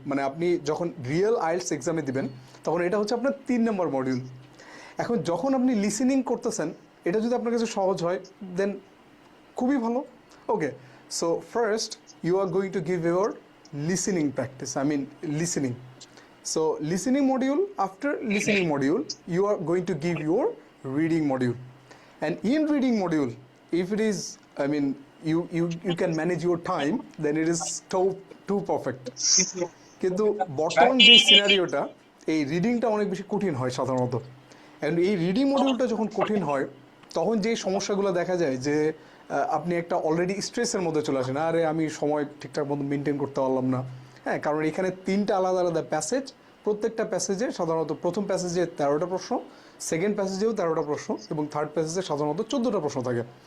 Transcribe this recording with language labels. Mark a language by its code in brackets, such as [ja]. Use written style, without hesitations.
[bn] মানে আপনি যখন রিয়েল আইএলটিএস এক্সামে দিবেন তখন এটা হচ্ছে আপনার 3 নম্বর মডিউল। এখন যখন আপনি লিসেনিং করতেছেন, এটা যদি আপনার কাছে সহজ হয় দেন খুবই ভালো। [en] Okay, so first you are going to give your listening practice, I mean listening. So listening module, after listening module, you are going to give your reading module. And in reading module, if it is, I mean, you can manage your time, then it is too perfect. [bn] কিন্তু বর্তমান যে সিনারিওটা, এই রিডিংটা অনেক বেশি কঠিন হয় সাধারণত। অ্যান্ড এই রিডিং মডিউলটা যখন কঠিন হয় তখন যে সমস্যাগুলো দেখা যায় যে আপনি একটা অলরেডি স্ট্রেসের মধ্যে চলে আসেন, আরে আমি সময় ঠিকঠাক মতো মেনটেন করতে পারলাম না। হ্যাঁ, কারণ এখানে 3টা আলাদা আলাদা প্যাসেজ, প্রত্যেকটা প্যাসেজে সাধারণত প্রথম প্যাসেজে 13টা প্রশ্ন, সেকেন্ড প্যাসেজেও 13টা প্রশ্ন এবং থার্ড প্যাসেজে সাধারণত 14টা প্রশ্ন থাকে।